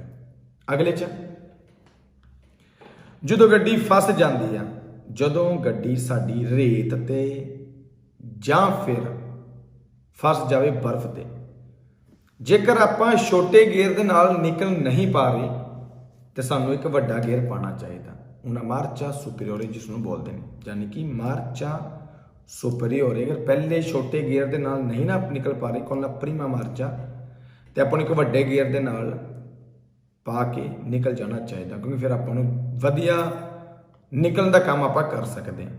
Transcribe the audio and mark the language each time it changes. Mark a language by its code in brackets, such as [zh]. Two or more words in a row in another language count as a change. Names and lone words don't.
[pa] ਅਗਲੇ 'ਚ ਜਦੋਂ ਗੱਡੀ ਫਸ ਜਾਂਦੀ ਆ, ਜਦੋਂ ਗੱਡੀ ਸਾਡੀ ਰੇਤ ਤੇ ਜਾਂ ਫਿਰ ਫਸ ਜਾਵੇ ਬਰਫ਼ ਤੇ, ਜੇਕਰ ਆਪਾਂ ਛੋਟੇ ਗੇਅਰ ਦੇ ਨਾਲ ਨਿਕਲ ਨਹੀਂ ਪਾ ਰਹੇ ਤੇ ਸਾਨੂੰ ਇੱਕ ਵੱਡਾ ਗੇਅਰ ਪਾਉਣਾ ਚਾਹੀਦਾ। [it] una marcia superiore [pa] ਜਿਸ ਨੂੰ ਬੋਲਦੇ ਨੇ, ਯਾਨੀ ਕਿ [it] marcia superiore. [pa] ਅਗਰ ਪਹਿਲੇ ਛੋਟੇ ਗੇਅਰ ਦੇ ਨਾਲ ਨਹੀਂ ਨਾ ਨਿਕਲ ਪਾ ਰਹੇ ਕੋਲ [it] prima marcia, [pa] ਤੇ ਆਪਾਂ ਨੂੰ ਇੱਕ ਵੱਡੇ ਗੇਅਰ ਦੇ ਨਾਲ ਪਾ ਕੇ ਨਿਕਲ ਜਾਣਾ ਚਾਹੀਦਾ, ਕਿਉਂਕਿ ਫਿਰ ਆਪਾਂ ਨੂੰ ਵਧੀਆ ਨਿਕਲਣ ਦਾ ਕੰਮ ਆਪਾਂ ਕਰ ਸਕਦੇ ਹਾਂ।